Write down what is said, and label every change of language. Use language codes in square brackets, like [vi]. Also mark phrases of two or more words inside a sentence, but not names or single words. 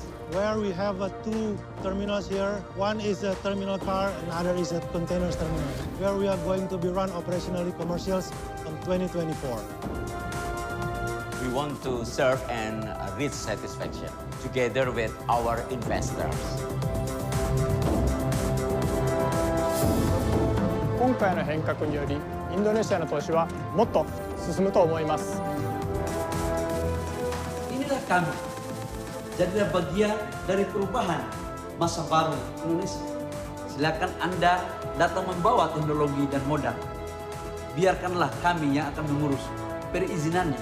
[en] Where we have two terminals here. One is a terminal car, another is a containers terminal, where we are going to be run operationally commercials in 2024. We want to serve and reach satisfaction together with our investors. [ja] 今回の変革により、インドネシアの投資はもっと進むと思います。 [id] Inilah kami. Jadilah bagian dari perubahan masa baru Indonesia. Silakan Anda datang membawa teknologi dan modal. Biarkanlah kami yang akan mengurus perizinannya.